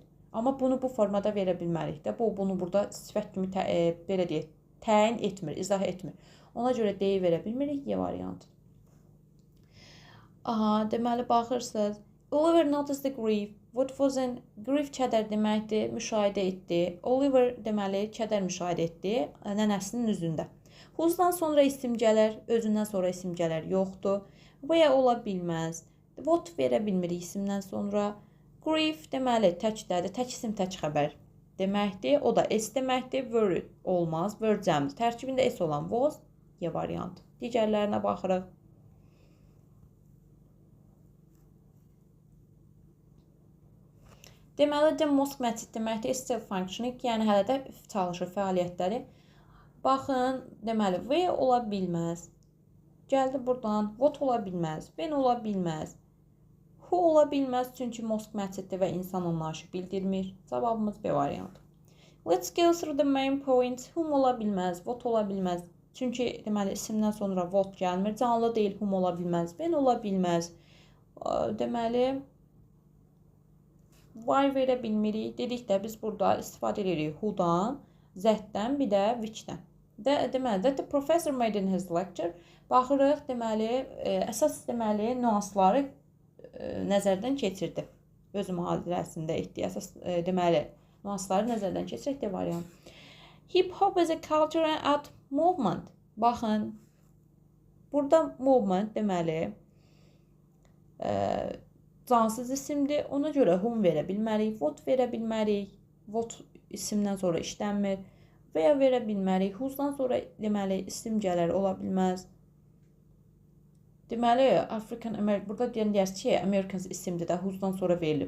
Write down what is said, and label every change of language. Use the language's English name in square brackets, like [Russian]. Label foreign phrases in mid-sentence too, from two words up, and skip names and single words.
[Azerbaijani] Amma bunu bu formada verə bilmərik də. Bunu burada sifət kimi belə deyək, təyin etmir, izah etmir. Ona görə D verə bilmirik, Y variantı. Aha, deməli, baxırsınız. [English] Oliver noticed the grief. What was in grief [Azerbaijani] kədər deməkdir, müşahidə etdi. Oliver deməli kədər müşahidə etdi nənəsinin üzündə. Who'dan sonra isim gələr, özündən sonra isim gələr yoxdur. Where ola bilməz. What verə bilmirik isimdən sonra. Grief deməli təkdədir, tək isim, tək xəbər deməkdir. O da S deməkdir. Were olmaz, were cəmdir. Tərkibində S olan was, Y variantı. Digərlərinə baxırıq. Deməli, [English] the most method deməkdir, still functioning, [Azerbaijani] yəni hələ də çalışır fəaliyyətləri. Baxın, deməli, where ola bilməz. Gəldi buradan, what ola bilməz, when ola bilməz. Who ola bilməz, çünki [English] most methoddir [Azerbaijani] və insan anlayışı bildirmir. Cavabımız B variantı. [English] Let's go through the main points. [Azerbaijani] Whom ola bilməz, what ola bilməz. Çünki, deməli, isimdən sonra what gəlmir. Canlı deyil, whom ola bilməz, when ola bilməz. Deməli, why verə bilmirik. Dedik də biz burada istifadə edirik who-dan, that-dən, bir də which-dən. Deməli, [English] that the professor made in his lecture. [Azerbaijani] Baxırıq, deməli, əsas deməli nüansları nəzərdən keçirdi. Öz mühazirəsində etdiyi əsas deməli nüansları nəzərdən keçirək də variant. [English] Hip hop is a culture and art movement. [Azerbaijani] Baxın, burada movement deməli cansız isimdir. Ona görə whom verə bilmərik, what verə bilmərik. What isimdən sonra işlənmir. Və ya verə bilmərik. Who'dan sonra deməli isim gələr, ola bilməz. Deməli, African American, burada deyərsiniz ki, Americans isimdir də, who'dan sonra verilib.